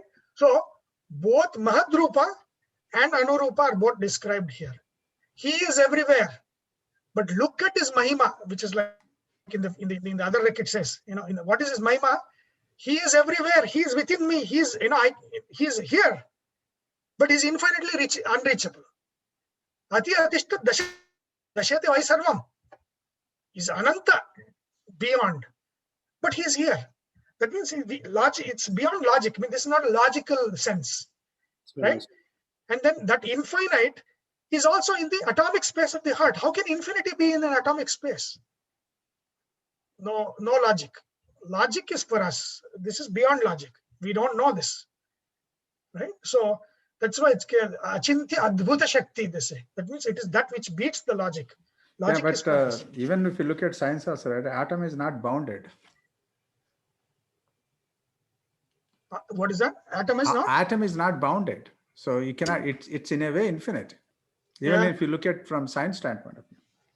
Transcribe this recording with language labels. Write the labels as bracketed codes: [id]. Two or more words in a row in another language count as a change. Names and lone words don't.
[en] So both Mahadrupa and Anurupa are both described here. He is everywhere. But look at his Mahima, which is like in the other rek it says, what is his Mahima? He is everywhere. He is within me. He's, he's here. But he's infinitely unreachable. [sa] Ati atishta dashate vai sarvam. [en] He's ananta, beyond. But he's here. That means it's beyond logic. I mean, this is not a logical sense, right? And then that infinite is also in the atomic space of the heart. How can infinity be in an atomic space? No logic. Logic is for us. This is beyond logic. We don't know this, right? So that's why it's [sa] achintya adbhuta shakti, [en] they say. That means it is that which beats the logic. Logic is for us. Even if you look at science also, right, atom is not bounded. What is that? Atom is not? Atom is not bounded. So you cannot, it's in a way infinite. Even if you look at from science standpoint of view.